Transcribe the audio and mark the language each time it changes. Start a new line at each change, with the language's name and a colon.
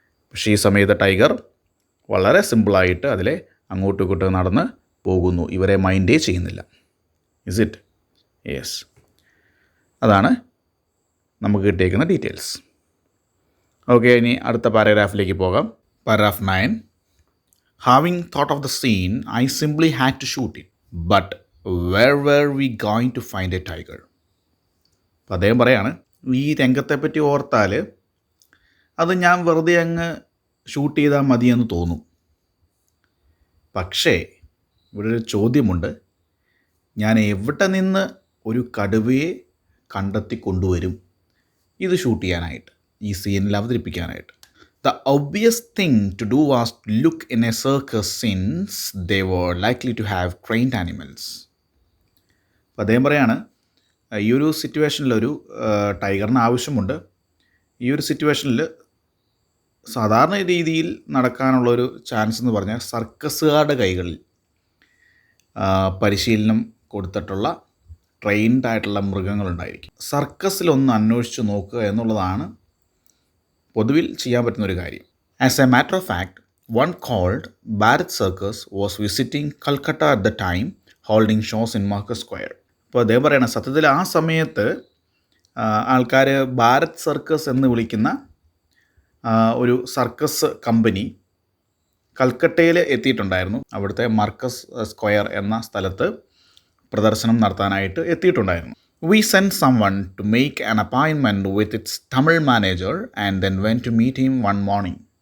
Malayalam: പക്ഷേ ഈ സമയത്ത് ടൈഗർ വളരെ സിമ്പിളായിട്ട് അതിലെ അങ്ങോട്ടും ഇങ്ങോട്ടും നടന്ന് പോകുന്നു, ഇവരെ മൈൻഡേ ചെയ്യുന്നില്ല.
English: Is it?
Malayalam: യെസ്, അതാണ് നമുക്ക് കിട്ടിയേക്കുന്ന ഡീറ്റെയിൽസ്. ഓക്കെ, ഇനി അടുത്ത പാരഗ്രാഫിലേക്ക് പോകാം. Paragraph 9.
English: Having thought of the scene, I simply had to shoot it. But where were we going to find a tiger?
Malayalam: അപ്പോൾ അദ്ദേഹം പറയാണ്, ഈ രംഗത്തെപ്പറ്റി ഓർത്താൽ അത് ഞാൻ വെറുതെ അങ്ങ് ഷൂട്ട് ചെയ്താൽ മതിയെന്ന് തോന്നും. പക്ഷേ ഇവിടെ ഒരു ചോദ്യമുണ്ട്. ഞാൻ എവിടെ നിന്ന് ഒരു കടുവയെ കണ്ടെത്തി കൊണ്ടുവരും ഇത് ഷൂട്ട് ചെയ്യാനായിട്ട്, ഈ സീനിൽ അവതരിപ്പിക്കാനായിട്ട്?
English: The obvious thing to do was to look in a circus since they were likely to have trained animals.
Malayalam: അപ്പോൾ അദ്ദേഹം പറയാണ്, ഈ ഒരു സിറ്റുവേഷനിൽ ഒരു ടൈഗറിന് ആവശ്യമുണ്ട്. ഈ ഒരു സിറ്റുവേഷനിൽ സാധാരണ രീതിയിൽ നടക്കാനുള്ളൊരു ചാൻസ് എന്ന് പറഞ്ഞാൽ സർക്കസുകാരുടെ കൈകളിൽ പരിശീലനം കൊടുത്തിട്ടുള്ള ട്രെയിൻഡ് ആയിട്ടുള്ള മൃഗങ്ങളുണ്ടായിരിക്കും. സർക്കസിലൊന്ന് അന്വേഷിച്ച് നോക്കുക എന്നുള്ളതാണ് പൊതുവിൽ ചെയ്യാൻ പറ്റുന്നൊരു കാര്യം.
English: As a matter of fact, one called Bharat circus was visiting Calcutta at the time holding shows in Marcus Square.
Malayalam: അപ്പോൾ അദ്ദേഹം പറയണം, സത്യത്തിൽ ആ സമയത്ത് ആൾക്കാർ ഭാരത് സർക്കസ് എന്ന് വിളിക്കുന്ന ഒരു സർക്കസ് കമ്പനി കൽക്കട്ടയിൽ എത്തിയിട്ടുണ്ടായിരുന്നു. അവിടുത്തെ മാർക്കസ് സ്ക്വയർ എന്ന സ്ഥലത്ത് പ്രദർശനം നടത്താനായിട്ട് എത്തിയിട്ടുണ്ടായിരുന്നു.
English: We sent someone to make an appointment with its Tamil manager and then went to meet him one morning.